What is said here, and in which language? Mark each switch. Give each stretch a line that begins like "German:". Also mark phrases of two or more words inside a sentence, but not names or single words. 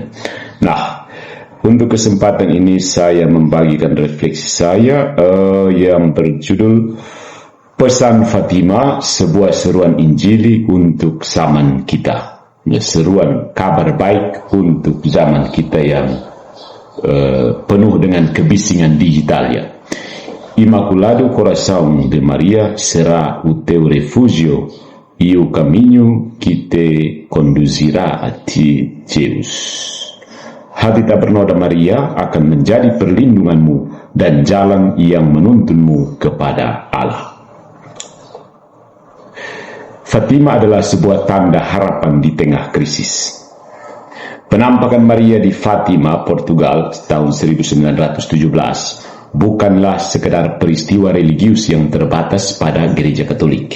Indonesian: Nah, untuk kesempatan ini saya membagikan refleksi saya yang berjudul Pesan Fatima, sebuah seruan Injili untuk zaman kita. Ya, seruan kabar baik untuk zaman kita yang penuh dengan kebisingan digital ya.
Portuguese: Imaculado Coração de Maria será o teu refúgio e o caminho que te conduzirá a ti, Deus.
Indonesian: Hati tak bernoda Maria akan menjadi perlindunganmu dan jalan yang menuntunmu kepada Allah. Fatima adalah sebuah tanda harapan di tengah krisis. Penampakan Maria di Fatima, Portugal, tahun 1917 bukanlah sekedar peristiwa religius yang terbatas pada gereja Katolik.